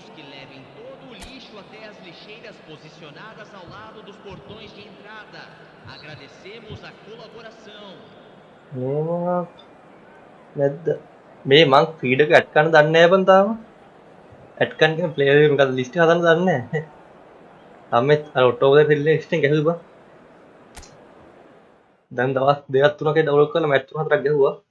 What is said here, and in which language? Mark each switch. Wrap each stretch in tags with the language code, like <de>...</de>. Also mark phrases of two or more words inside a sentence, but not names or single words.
<pt>que levem todo o lixo até as lixeiras posicionadas ao lado dos portões de entrada. Agradecemos a colaboração.</pt> <si>නැද්ද මේ මං ෆීඩ් එක ඇඩ් කරන්න දන්නේ නැහැ බන් තාම ඇඩ් කරන්න කියන ප්ලේයර් එක මොකද ලිස්ට් එක හදන්න දන්නේ නැහැ තාම මේ අර ඔක්ටෝබර් එකේ ලිස්ට් එක ගැහුවා දැන් දවස් දෙකක් තුනක ඩවුන්ලෝඩ් කරලා මැච් තුන හතරක් ගැහුවා</si>